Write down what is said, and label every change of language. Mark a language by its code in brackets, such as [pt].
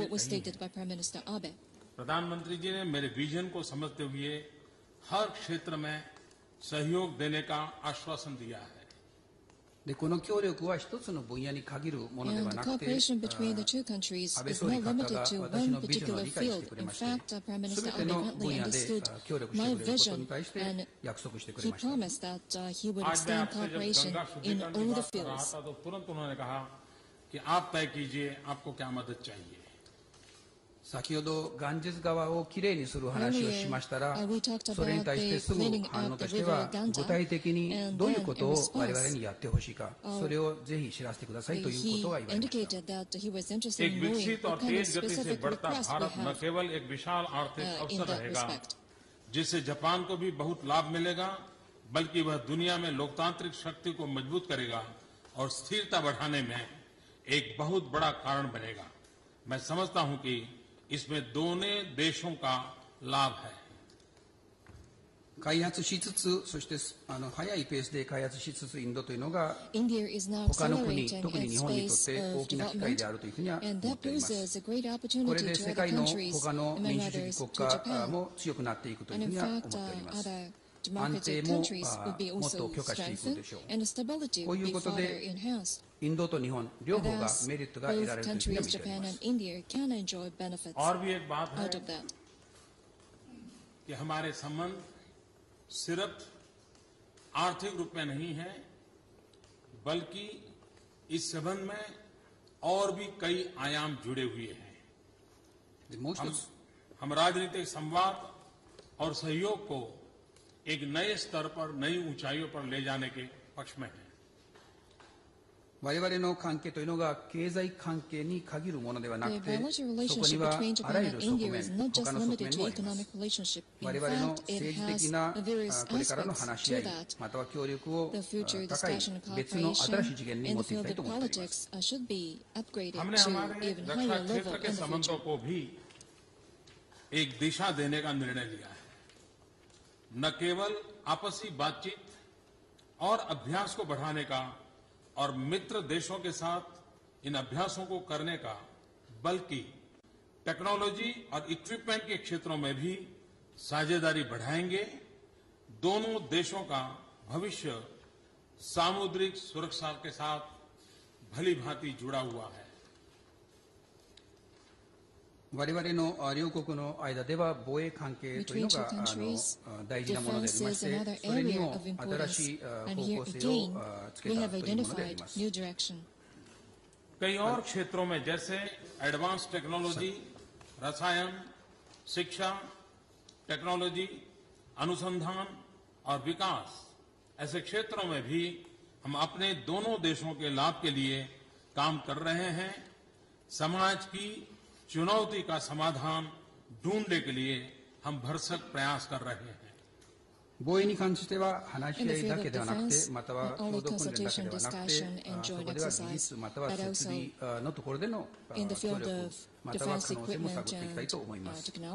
[hi] प्रधानमंत्री जी ने मेरे विजन को समझते हुए हर क्षेत्र में सहयोग देने का आश्वासन दिया है। [ja] でこの協力は一つの分野に限るものではなくて、安倍総理方が私のビジョンを理解してくれまして、すべての分野で協力してくれることに対して約束してくれました。 [hi] आज मैं आपसे जब गंगा शुद्धिकरण की बात कर रहा था तो तुरंत उन्होंने कहा कि आप तय कीजिए आपको क्या मदद चाहिए। [ja] 先ほどガンジス川をきれいにする話をしましたら、それに対してすぐ反応としては、具体的にどういうことを我々にやってほしいか、それをぜひ知らせてくださいということが言われました。 [hi] एक विकसित और तेज गति से बढ़ता भारत न केवल एक विशाल आर्थिक अवसर रहेगा जिससे जापान को भी बहुत लाभ मिलेगा, बल्कि वह दुनिया में लोकतांत्रिक शक्ति को मजबूत करेगा और स्थिरता बढ़ाने में एक बहुत बड़ा कारण बनेगा। मैं समझता हूं कि इसमें दोनों देशों का लाभ है। [ja] 開発しつつ、そして早いペースで開発しつつインドというのが他の国、特に日本にとって大きな機会であるというふうには思っております。これで世界の他の民主主義国家も強くなっていくというふうには思っております。安定ももっと強化していくでしょう。こういうことでインドと日本両方がメリットが得られるというふうには見ております。 [hi] और भी एक बात है कि हमारे संबंध सिर्फ आर्थिक रूप में नहीं है, बल्कि इस संबंध में और भी कई आयाम जुड़े हुए हैं। हम राजनीतिक संवाद और सहयोग को एक नए स्तर पर, नई ऊंचाइयों पर ले जाने के पक्ष में है। [ja] 我々の関係というのが経済関係に限るものではなくて、そこにはあらゆる側面、他の側面もあります。我々の政治的なこれからの話し合い、または協力を高い別の新しい次元に持っていきたいと思っています。 [hi] हमने हमारे रक्षा क्षेत्र के संबंधों को भी एक दिशा देने का निर्णय लिया है। न केवल आपसी बातचीत और अभ्यास को बढ़ाने का और मित्र देशों के साथ इन अभ्यासों को करने का, बल्कि टेक्नोलॉजी और इक्विपमेंट के क्षेत्रों में भी साझेदारी बढ़ाएंगे। दोनों देशों का भविष्य सामुद्रिक सुरक्षा के साथ भली भांति जुड़ा हुआ है। [ja] 我々の両国の間では防衛関係というのが大事なものでありまして、それにも新しい方向性をつけたというものであります。 [hi] कई और क्षेत्रों में जैसे एडवांस टेक्नोलॉजी, रसायन, शिक्षा, टेक्नोलॉजी, अनुसंधान और विकास, ऐसे क्षेत्रों में भी हम अपने दोनों देशों के लाभ के लिए काम कर रहे हैं। समाज की चुनौती का समाधान ढूंढने के लिए हम भरसक प्रयास कर रहे हैं। [ja] 防衛に関しては話し合いだけではなくて、または共同訓練だけではなくて、そこでは技術または設備のところでの協力または可能性も探っていきたいと思います。